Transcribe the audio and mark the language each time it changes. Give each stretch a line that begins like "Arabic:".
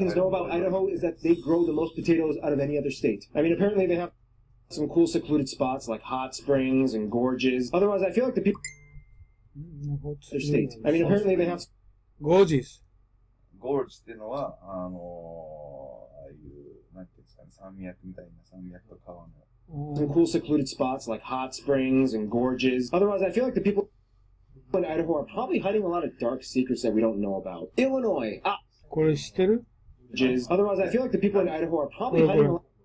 English: know about Idaho is that they grow the most potatoes out of any other state. I mean, apparently they have some cool secluded spots like hot springs and gorges. Otherwise, I feel like the people their state. I mean, apparently they have
Japanese: ゴージス。ゴールジっていうのは、ああいう、なんていうんですかね、山脈みたいな山脈と川の。
English: some cool secluded spots like hot springs and gorges. Otherwise, I feel like the people in Idaho are probably hiding a lot of dark secrets that we don't know about. Illinois.
Japanese: これ知ってる？
English: Otherwise, I feel like the people in Idaho are probably hiding a lot.